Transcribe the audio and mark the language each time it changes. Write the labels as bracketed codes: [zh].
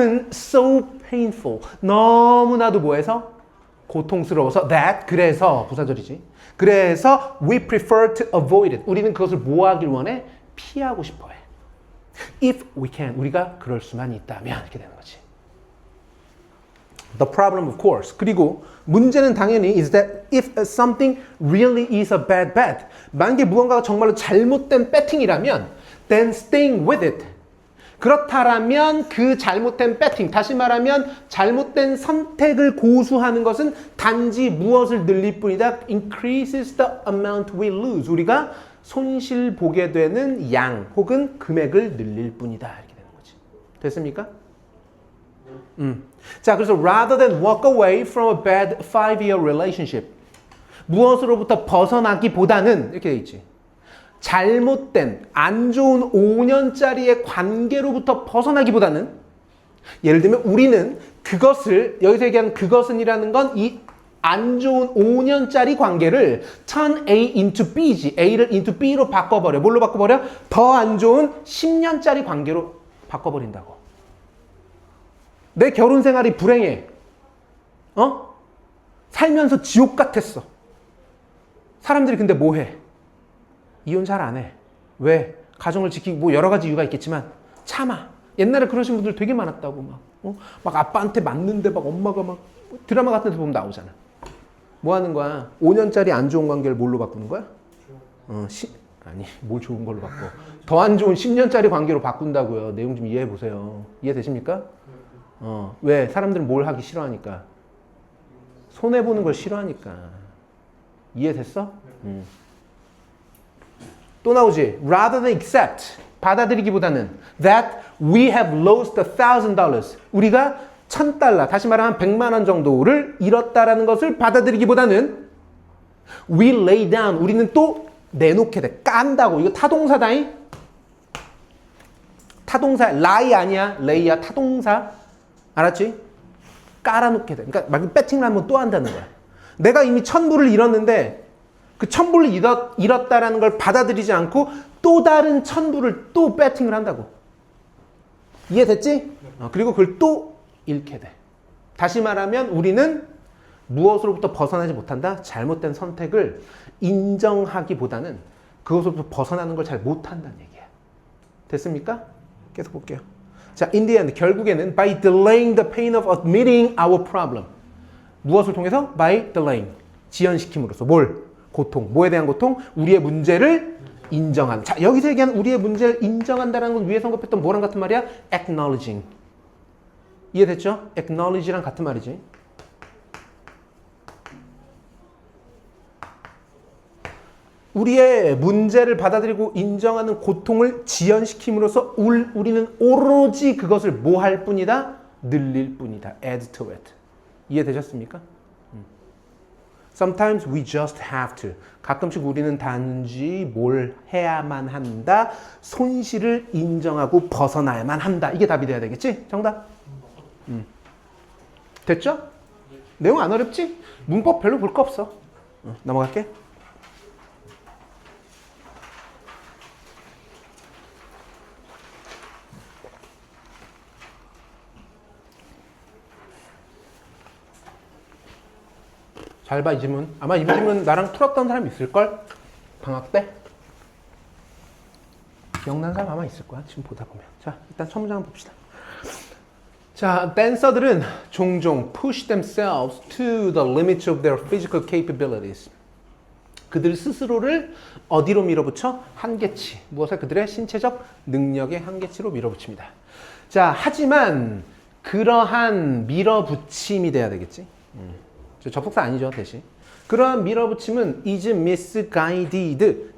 [en] so painful. [ko] 너무나도 뭐해서? 고통스러워서 that. 그래서 부사절이지. 그래서 [en] we prefer to avoid it. [ko] 우리는 그것을 뭐 하길 원해? 피하고 싶어해. [en] If we can, [ko] 우리가 그럴 수만 있다면 이렇게 되는 거지. [en] The problem, of course. [ko] 그리고 문제는 당연히 [en] is that if something really is a bad bet, [ko] 만약에 무언가가 정말로 잘못된 배팅이라면 [en] then staying with it. [ko] 그렇다라면 그 잘못된 배팅, 다시 말하면 잘못된 선택을 고수하는 것은 단지 무엇을 늘릴 뿐이다. [en] increases the amount we lose. [ko] 우리가 손실 보게 되는 양 혹은 금액을 늘릴 뿐이다. 이렇게 되는 거지. 됐습니까? 자, 그래서 [en] rather than walk away from a bad 5-year relationship, [ko] 무엇으로부터 벗어나기보다는 이렇게 돼 있지. 잘못된 안 좋은 5년짜리의 관계로부터 벗어나기보다는, 예를 들면 우리는 그것을, 여기서 얘기하는 그것은이라는 건 이 안 좋은 5년짜리 관계를 [en] turn A into B [ko] 지. A를 into B로 바꿔버려. 뭘로 바꿔버려? 더 안 좋은 10년짜리 관계로 바꿔버린다고. 내 결혼 생활이 불행해. 살면서 지옥 같았어. 사람들이 근데 뭐 해? 이혼 잘 안 해. 왜? 가정을 지키고 뭐 여러 가지 이유가 있겠지만 참아. 옛날에 그러신 분들 되게 많았다고 막. 막 아빠한테 맞는데 막 엄마가 막 드라마 같은 데 보면 나오잖아. 뭐 하는 거야? 5년짜리 안 좋은 관계를 뭘로 바꾸는 거야? 아니, 뭘 좋은 걸로 바꿔. 더 안 좋은 10년짜리 관계로 바꾼다고요. 내용 좀 이해해 보세요. 이해되십니까? 왜? 사람들은 뭘 하기 싫어하니까. 손해보는 걸 싫어하니까. 이해됐어? 또 나오지. [en] Rather than accept, [ko] 받아들이기보다는 [en] that we have lost $1,000. [ko] 우리가 $1,000, 다시 말하면 100만 원 정도를 잃었다라는 것을 받아들이기보다는 [en] we lay down, [ko] 우리는 또 내놓게 돼. 깐다고. 이거 타동사다잉. 타동사. lie 아니야. lay야. 타동사. 알았지? 깔아놓게 돼. 그러니까 막 배팅을 하면 또 한다는 거야. 내가 이미 1,000불을 잃었는데 그 1,000불을 잃었다라는 걸 받아들이지 않고 또 다른 1,000불을 또 배팅을 한다고. 이해됐지? 그리고 그걸 또 잃게 돼. 다시 말하면 우리는 무엇으로부터 벗어나지 못한다? 잘못된 선택을 인정하기보다는 그것으로부터 벗어나는 걸 잘 못한다는 얘기야. 됐습니까? 계속 볼게요. [en] 자, in the end, [ko] 결국에는 [en] by delaying the pain of admitting our problem. [ko] 무엇을 통해서? [en] by delaying. [ko] 지연시킴으로써. 뭘? 고통. 뭐에 대한 고통? 우리의 문제를 인정하는. 자, 여기서 얘기하는 우리의 문제를 인정한다는 건 위에 언급했던 뭐랑 같은 말이야? acknowledging. 이해됐죠? acknowledge랑 같은 말이지. 우리의 문제를 받아들이고 인정하는 고통을 지연시킴으로써 우리는 오로지 그것을 뭐 할 뿐이다? 늘릴 뿐이다. [en] add to it. [ko] 이해되셨습니까? [en] Sometimes we just have to. [ko] 가끔씩 우리는 단지 뭘 해야만 한다. 손실을 인정하고 벗어나야만 한다. 이게 답이 돼야 되겠지? 정답? 됐죠? 내용 안 어렵지? 문법 별로 볼 거 없어. 넘어갈게. 잘 봐, 이 질문. 아마 이 질문 나랑 풀었던 사람 있을걸? 방학 때? 기억나는 사람 아마 있을 거야, 지금 보다 보면. 자, 일단 첫 문장 한번 봅시다. [en] 자, 댄서들은 종종 push themselves to the limits of their physical capabilities. [ko] 그들 스스로를 어디로 밀어붙여? 한계치. 무엇을? 그들의 신체적 능력의 한계치로 밀어붙입니다. 자, 하지만 그러한 밀어붙임이 돼야 되겠지. 접속사 아니죠, 대신. 그러한 밀어붙임은 [en] is misguided.